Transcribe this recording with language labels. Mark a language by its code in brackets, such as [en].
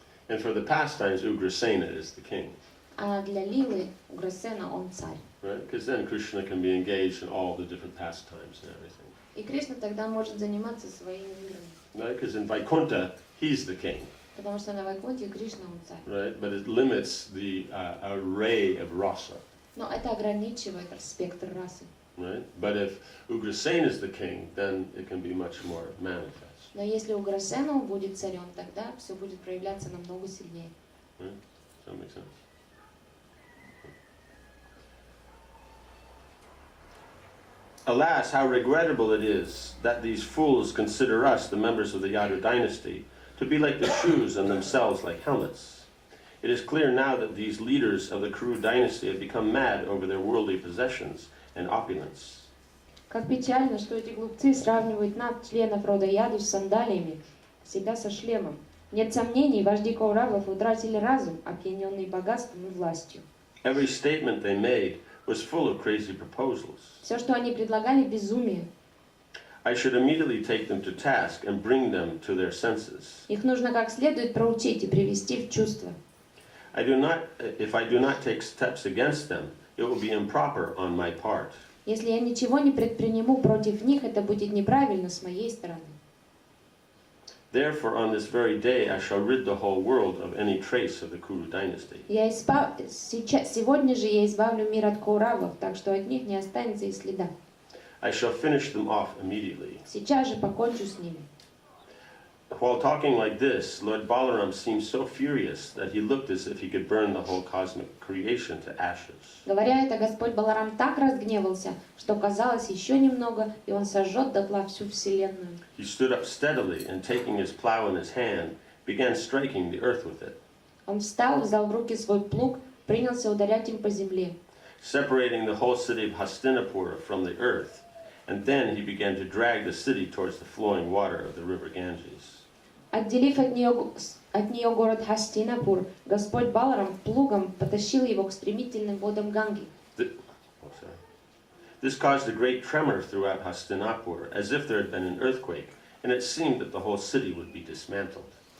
[en] And for the pastimes, Ugrasena is the king. [ru] А для Лилы Уграсена он царь. [en] Right? Because then Krishna can be engaged in all the different pastimes and everything. [ru] И Кришна тогда может заниматься своими играми. [en] Right? Because in Vaikuntha, he's the king. [ru] Потому что на Вайкунте Кришна он царь. [en] Right? But it limits the array of rasa. [ru] Но это ограничивает спектр расы. [en] Right? But if Ugrasena is the king, then it can be much more manifest. [ru] Но если Уграсена будет царем, тогда все будет проявляться намного сильнее. [en] Right? Does that make sense? Alas, how regrettable it is that these fools consider us, the members of the Yadu dynasty, to be like the shoes and themselves like helmets. It is clear now that these leaders of the Kuru dynasty have become mad over their worldly possessions and opulence. [ru] Как печально, что эти глупцы сравнивают нас, членов рода Яду, с сандалиями, себя со шлемом. Нет сомнений, вожди Кауравов утратили разум, опьяненный богатством и властью. [en] Every statement they made was full of crazy proposals. [ru] Все, что они предлагали, безумие. [en] I should immediately take them to task and bring them to their senses. [ru] Их нужно как следует проучить и привести в чувство. [en] If I do not take steps against them, it will be improper on my part. [ru] Если я ничего не предприму против них, это будет неправильно с моей стороны. [en] Therefore, on this very day, I shall rid the whole world of any trace of the Kuru dynasty. [ru] Сегодня же я избавлю мир от Кауравов, так что от них не останется и следа. [en] I shall finish them off immediately. [ru] Сейчас же покончу с ними. [en] While talking like this, Lord Balaram seemed so furious that he looked as if he could burn the whole cosmic creation to ashes. [ru] Говоря это, Господь Баларам так разгневался, что казалось еще немного, и он сожжет дотла всю вселенную. [en] He stood up steadily and, taking his plow in his hand, began striking the earth with it. [ru] Он встал, взял в руки свой плуг, принялся ударять им по земле. [en] Separating the whole city of Hastinapur from the earth, and then he began to drag the city towards the flowing water of the river Ganges. [ru] Отделив от нее город Хастинапур, Господь Баларам плугом потащил его к стремительным водам Ганги. [en] This caused a great tremor throughout Hastinapur, as if there had been an earthquake, and it seemed that the whole city would be dismantled.